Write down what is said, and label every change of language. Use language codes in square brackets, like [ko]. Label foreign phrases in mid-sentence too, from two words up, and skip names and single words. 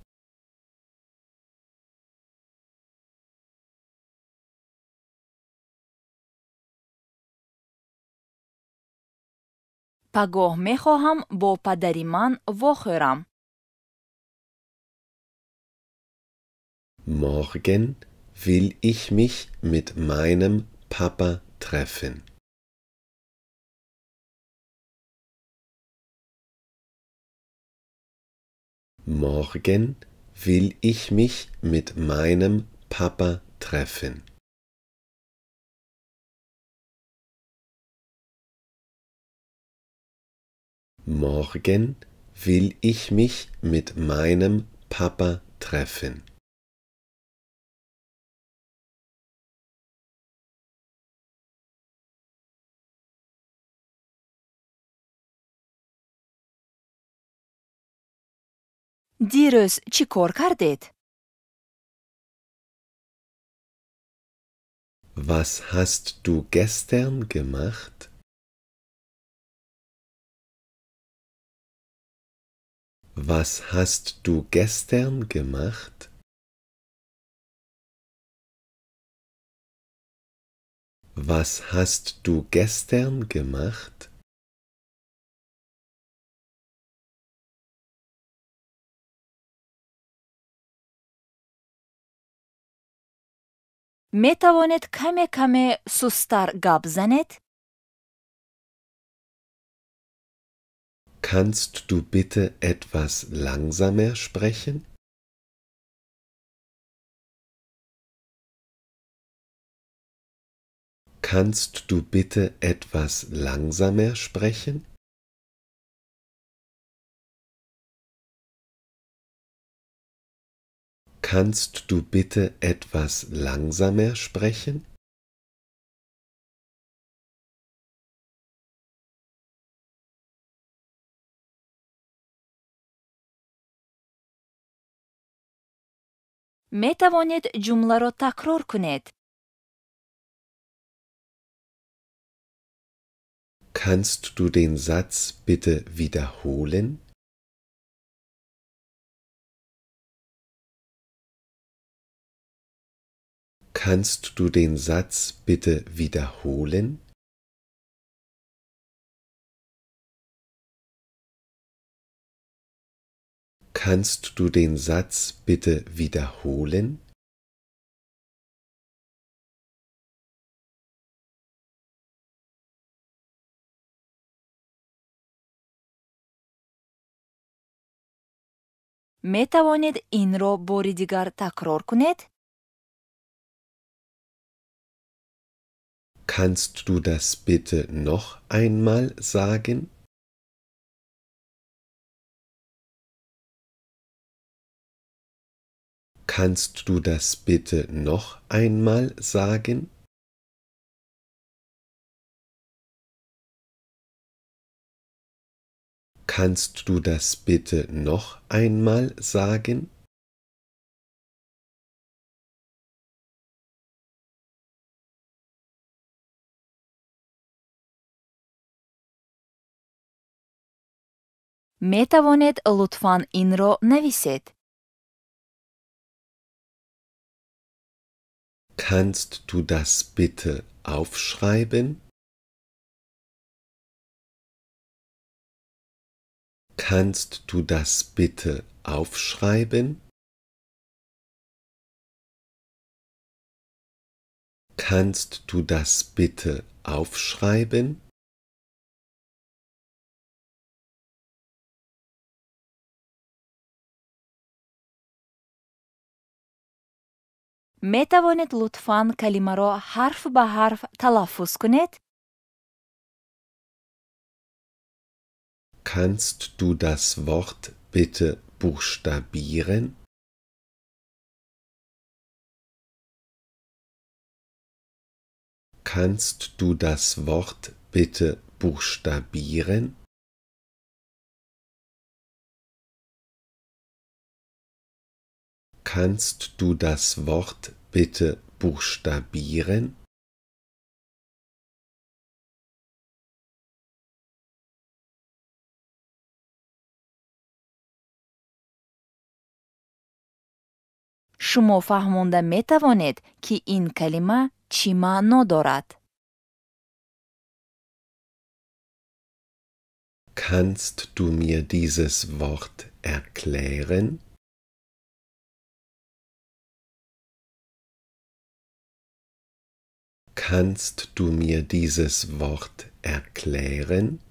[fa] پگاه میخواهم با پدری من واخورم. [de] Morgen will ich mich mit meinem Papa treffen. Morgen will ich mich mit meinem Papa treffen. Morgen will ich mich mit meinem Papa treffen. [fa] دیروز چی کار کردید؟ [de] Was hast du gestern gemacht? Was hast du gestern gemacht? Was hast du gestern gemacht? [fa] می توانید کمی سستر گپ زنید؟ [de] Kannst du bitte etwas langsamer sprechen? Kannst du bitte etwas langsamer sprechen? Kannst du bitte etwas langsamer sprechen? [fa] می توانید جمله را تکرار کنید. [de] Kannst du den Satz bitte wiederholen? Kannst du den Satz bitte wiederholen? Kannst du den Satz bitte wiederholen? [fa] می توانید این را بار دیگر تکرار کنید؟ [de] Kannst du das bitte noch einmal sagen? Kannst du das bitte noch einmal sagen? Kannst du das bitte noch einmal sagen? [fa] می توانید لطفاً این را نویسید. [de] Kannst du das bitte aufschreiben? Kannst du das bitte aufschreiben? Kannst du das bitte aufschreiben? [tg] метавонед лутфан калимаро ҳарф ба ҳарф талаффуз кунед? [de] Kannst du das Wort bitte buchstabieren? Kannst du das Wort bitte buchstabieren? Kannst du das Wort bitte buchstabieren? [tg] шумо фаҳмонда метавонед ки ин калима чӣ маъно дорад? [de] Kannst du mir dieses Wort erklären? Kannst du mir dieses Wort erklären?